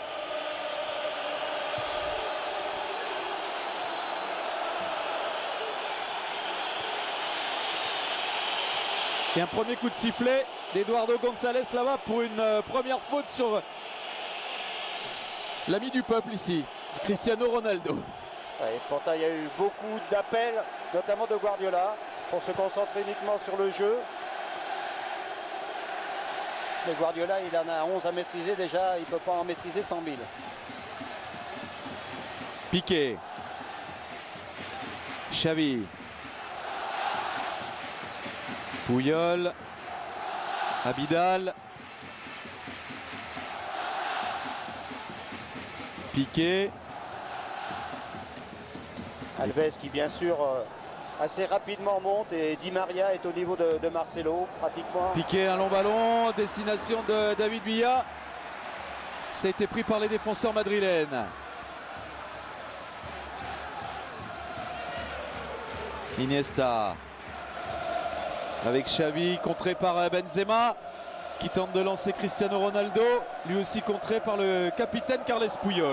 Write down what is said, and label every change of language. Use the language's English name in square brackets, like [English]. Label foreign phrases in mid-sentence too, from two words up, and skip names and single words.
[French] Et un premier coup de sifflet d'Eduardo González là-bas pour une première faute sur l'ami du peuple ici, Cristiano Ronaldo. Ouais, pourtant, il y a eu beaucoup d'appels, notamment de Guardiola, pour se concentrer uniquement sur le jeu. Mais Guardiola, il en a 11 à maîtriser déjà, il ne peut pas en maîtriser 100 000. Piqué. Xavi. Puyol. Abidal. Piqué. Alves qui bien sûr assez rapidement monte, et Di Maria est au niveau de Marcelo pratiquement. Piqué, un long ballon, destination de David Villa. Ça a été pris par les défenseurs madrilènes. Iniesta avec Xavi, contré par Benzema qui tente de lancer Cristiano Ronaldo, lui aussi contré par le capitaine Carles Puyol.